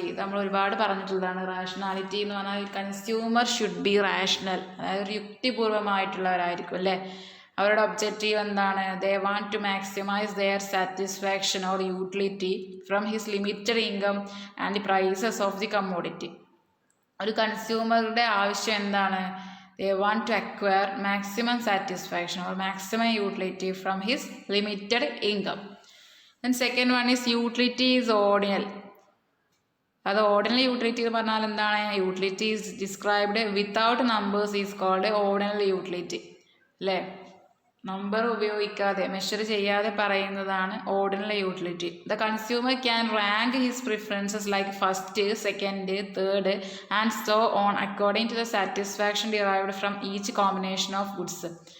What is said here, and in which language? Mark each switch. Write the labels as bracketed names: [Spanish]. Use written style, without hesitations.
[Malayalam] ഇത് നമ്മൾ ഒരുപാട് പറഞ്ഞിട്ടുള്ളതാണ്. റാഷണാലിറ്റി എന്ന് പറഞ്ഞാൽ [English] consumer should be rational, [Malayalam] അതായത് ഒരു യുക്തിപൂർവമായിട്ടുള്ളവരായിരിക്കും അല്ലേ. അവരുടെ ഒബ്ജക്റ്റീവ് എന്താണ്? [English] They want to maximise their satisfaction or utility from his limited income and the prices of the commodity. [Malayalam] ഒരു കൺസ്യൂമറുടെ ആവശ്യം എന്താണ്? [English] They want to acquire maximum satisfaction or maximum utility from his limited income. Then second one is utility is ordinal. [Malayalam] അത് ordinal utility എന്ന് പറഞ്ഞാൽ എന്താണ്? [English] Utility is described without numbers is called ordinal utility അല്ലേ. [Malayalam] Number ഉപയോഗിക്കാതെ, measure ചെയ്യാതെ പറയുന്നതാണ് ordinal utility. [English] The consumer can rank his preferences like first, second, third and so on according to the satisfaction derived from each combination of goods.